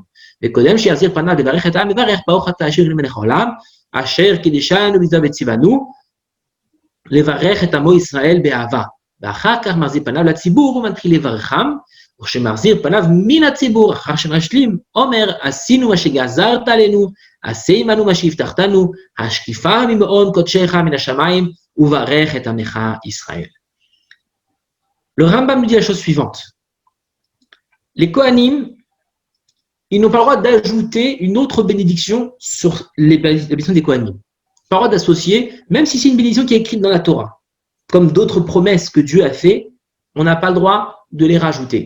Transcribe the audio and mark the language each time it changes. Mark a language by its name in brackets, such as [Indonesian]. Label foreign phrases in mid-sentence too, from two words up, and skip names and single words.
[Hebrew] וקודם שיחזיר פניו לברך את העם יברך ברוך אתה אשר למלך העולם אשר קידשנו בזה וציוונו לברך את עמו ישראל באהבה, ואחר כך מחזיר פניו לציבור ומתחיל לברכם, וכשמחזיר פניו מן הציבור, אחר שמשלים, אומר, עשינו מה שגזרת עלינו, עשה עמנו מה שהבטחתנו, השקיפה ממעון קודשך מן השמיים, וברך את עמך ישראל. [French] Le Rambam dit la chose suivante. Les Kohanim, ils n'ont pas le droit d'ajouter une autre bénédiction sur les bénédictions des Kohanim. Pas le droit d'associer, même si c'est une bénédiction qui est écrite dans la Torah. Comme d'autres promesses que Dieu a fait, on n'a pas le droit de les rajouter.